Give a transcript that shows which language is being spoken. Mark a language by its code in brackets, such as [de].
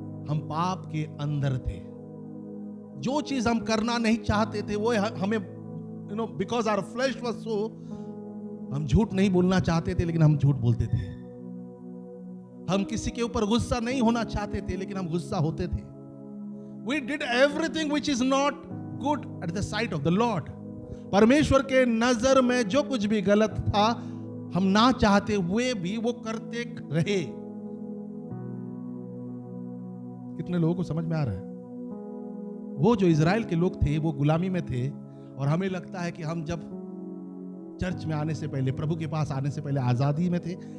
[hi] हम पाप के अंदर थे। जो चीज हम करना नहीं चाहते थे वो हमें [en] because our flash was so, [hi] हम झूठ नहीं बोलना चाहते थे लेकिन हम झूठ बोलते थे। हम किसी के ऊपर गुस्सा नहीं होना चाहते थे लेकिन हम गुस्सा होते थे। [en] We did everything which is not good at the sight of the Lord. [hi] परमेश्वर के नजर में जो कुछ भी गलत था, हम ना चाहते हुए भी वो करते रहे। कितने लोगों को समझ में आ रहा है? वो जो इजराइल के लोग थे वो गुलामी में थे, और हमें लगता है कि हम जब चर्च में आने से पहले, प्रभु के पास आने से पहले आजादी में थे।